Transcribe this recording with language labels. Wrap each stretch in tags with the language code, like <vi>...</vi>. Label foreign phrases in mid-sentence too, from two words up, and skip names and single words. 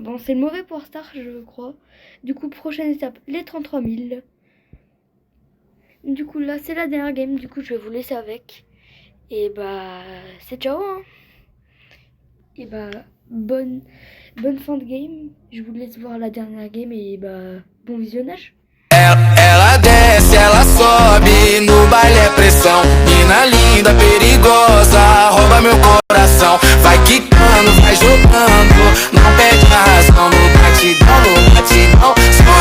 <fr>Bon, c'est mauvais pour Star, je crois. Du coup, prochaine étape, les 33 000. Du coup, là, c'est la dernière game. Du coup, je vais vous laisser avec. Et bah, c'est ciao, hein. Et bah, bonne fin de game. Je vous laisse voir la dernière game et bah, bon visionnage.</fr> <pt>Ela desce, ela sobe, no baile é pressão. Mina linda, perigosa, rouba meu coração. Vai quicando, vai jogando, não perde a razão. No batidão,</pt>